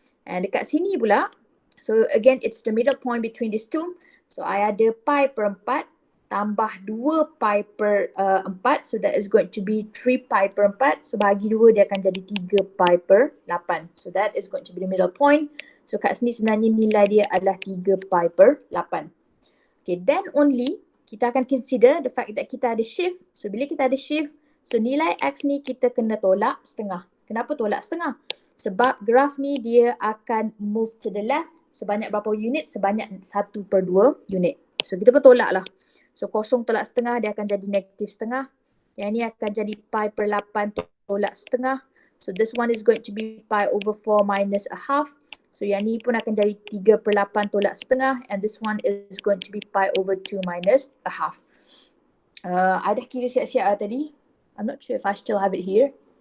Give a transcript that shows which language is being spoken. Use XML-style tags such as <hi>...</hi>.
<en>And</en> <ms>dekat sini pula,</ms> <en>so again it's the middle point between these two.</en> <ms>So I ada pi per 4 tambah 2 pi per 4.</ms> <en>So that is going to be 3 pi per 4. So</en> <ms>bagi 2 dia akan jadi 3 pi per 8.</ms> <en>So that is going to be the middle point.</en> <ms>So kat sini sebenarnya nilai dia adalah 3 pi per 8.</ms> <en>Okay, then only</en> <ms>kita akan</ms> <en>consider the fact that kita ada shift.</en> <ms>So bila kita ada shift, so nilai X ni kita kena tolak setengah. Kenapa tolak setengah? Sebab graf ni dia akan</ms> <en>move to the left</en> <ms>sebanyak berapa unit? Sebanyak 1/2 unit. So kita pun tolak lah. So kosong tolak setengah dia akan jadi negatif setengah. Yang ni akan jadi pi per 8 tolak setengah.</ms> <en>So this one is going to be pi over 4 minus a half.</en> <ms>So yang ni pun akan jadi 3 per 8 tolak setengah.</ms> <en>And this one is going to be pi over 2 minus a half.</en> <ms>I dah kira siap-siap lah tadi.</ms> <en>I'm not sure if I still have it here.</en>